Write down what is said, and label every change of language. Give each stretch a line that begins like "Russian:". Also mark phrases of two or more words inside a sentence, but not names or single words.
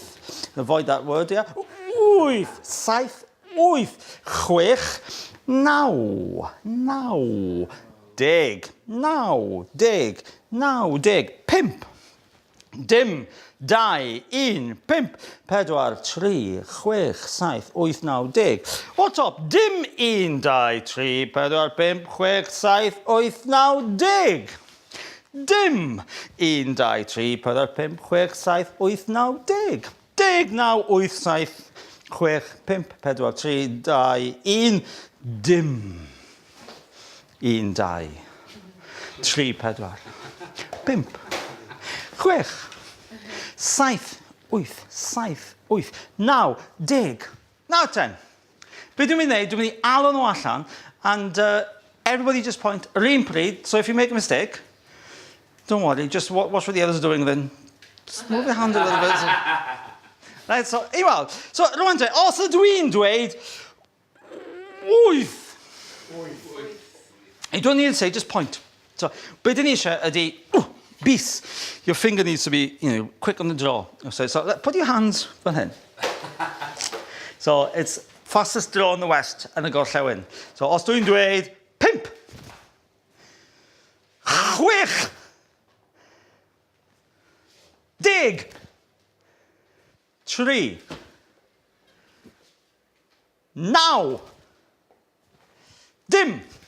English: Avoid that word, yeah. 8, 7, 8, 6, 9, 10, 5. Dim, 2, 1, 5, 4, 3, 6, 7, 8, 9, 10. What's up? Dim, 1, 2, 3, 4, 5, 6, 7, 8, 9, 10. Dim, 1, 2, 3, 4, 5, 6, 7, 8, 9, 10. 10, 9, 8, 7, 6, 5, 4, 3, 2, 1. Dim. 1, 2, 3, 4, 5, 6, 7, 8, 9, 10. Now 10.
Welsh: Be dwi'n mynd i wneud, dwi'n mynd i alw nhw allan,
English: and everybody just point
Welsh: yr un pryd,
English: so if you make a mistake, don't worry, just watch what the others are doing then. Just move your hand a little bit. Right, so,
Welsh: i weld. So, rwan te, os ydw i'n dweud, 8.
English: You don't need to say, just point.
Welsh: So, be dyn ni eisiau ydy, bis.
English: Your finger needs to be, quick on the draw. So put your hands
Welsh: fan hyn.
English: So, it's fastest draw in the west and
Welsh: y gorllewin. So, os dwi'n dweud, 5. 6. 10. 3. 9. Dim.